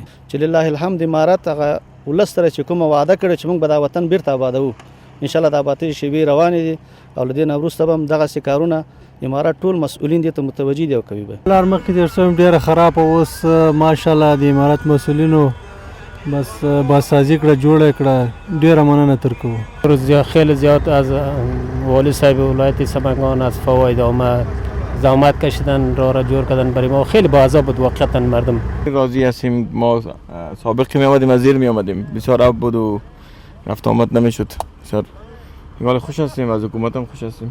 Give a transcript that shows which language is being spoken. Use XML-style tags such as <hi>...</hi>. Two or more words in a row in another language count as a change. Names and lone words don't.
<ps>چې لله الحمد امارت هغه ولس سره چې کومه وعده کړې چې موږ به دا وطن بیرته آبادوو انشاءالله د آبادۍ شیبې روانې دي او له دې نه وروسته به هم دغسې کارونه امارت ټول مسؤلین دې ته متوجه دي او کوي به. لار مخکې تېر شوی ډېره خرابه اوس ماشاءالله د امارت مسؤلینو بس بازسازي کړه جوړه کړه ډېره مننه تر کوو.</ps> <fa>خیلی زیاد از والی صاحب ولایت سمنگان از فواید آمد زحمت کشیدن راه را جور کردن برای ما خیلی باعث بود واقعا مردم راضی هستیم. ما سابق می آمدیم از زیر می آمدیم بسیار آب بود و رفت آمد نمیشد. بسیار حال خوش هستیم از حکومت هم خوش هستیم.</fa>